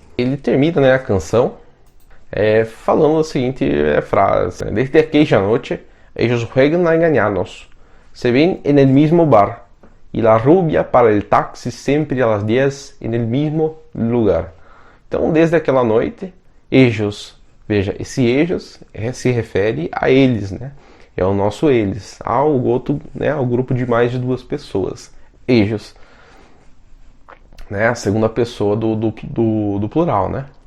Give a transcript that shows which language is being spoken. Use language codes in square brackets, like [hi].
[pt] Ele termina, né, a canção falando a seguinte frase: [es] "Desde aquella noche ellos juegan a engañarnos. Se ven en el mismo bar y la rubia para el taxi sempre a las 10 en el mismo lugar." [pt] Então, desde aquela noite, ellos, veja, esse ellos se refere a eles, né? É o nosso eles, ao grupo de mais de duas pessoas. Ellos, né? A segunda pessoa do plural, né?